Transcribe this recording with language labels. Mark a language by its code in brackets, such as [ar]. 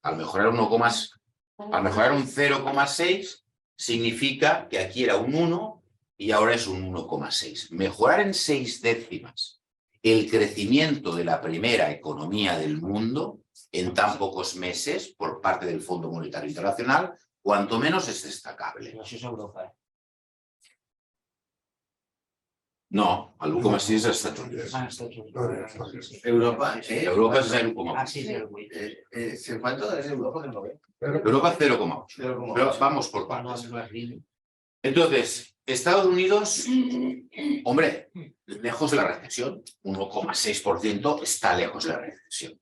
[es] Al mejorar un 0,6 significa que aquí era un 1 y ahora es un 1,6. Mejorar en 6 décimas el crecimiento de la primera economía del mundo en tan pocos meses por parte del Fondo Monetario Internacional, cuanto menos es destacable. [ca] Això és Europa. No, el 1,6 és als Estats Units. Estats Units. Europa, Europa és 0,8. Ah, sí, 0,8. [es] ¿Cuánto es Europa que no ve? Europa 0,8. 0,8. Pero vamos por partes. Entonces, Estados Unidos, hombre, lejos de la recesión, 1,6% está lejos de la recesión.